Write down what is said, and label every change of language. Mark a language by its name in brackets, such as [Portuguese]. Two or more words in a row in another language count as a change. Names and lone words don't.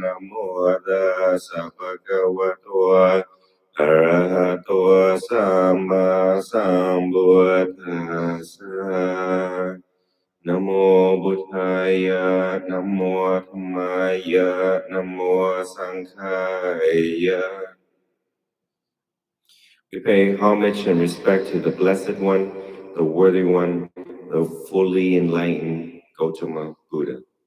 [Pali] Namo tassa bhagavato arahato samma sambuddhassa. Namo Buddhaya, Namo Dhammaya, Namo Sanghaya. [English] We pay homage and respect to the Blessed One, the Worthy One, the fully enlightened Gautama Buddha.